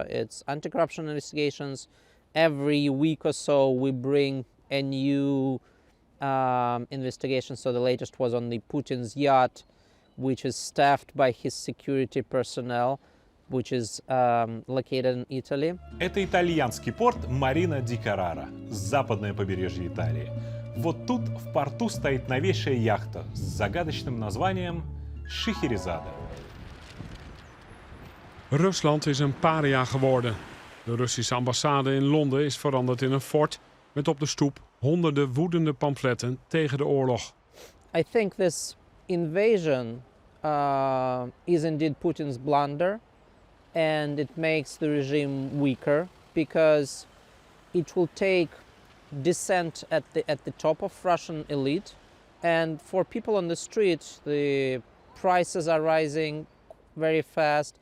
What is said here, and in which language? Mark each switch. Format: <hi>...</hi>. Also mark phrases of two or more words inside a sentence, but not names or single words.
<en>It's anti-corruption investigations. Every week or so we bring a new investigation. So the latest was on the Putin's yacht, which is staffed by his security personnel, which is located in Italy.</en> <ru>Это итальянский порт Марина ди Каррара, западное побережье Италии. Вот тут в порту стоит новейшая яхта с загадочным названием Шахерезада.</ru> <nl>Rusland is een paria geworden. De Russische ambassade in Londen is veranderd in een fort met op de stoep honderden woedende pamfletten tegen de oorlog.</nl> <en>I think this invasion is indeed Putin's blunder. And it makes the regime weaker because it will take dissent at the top of Russian elite, and for people on the street the prices are rising very fast.</en>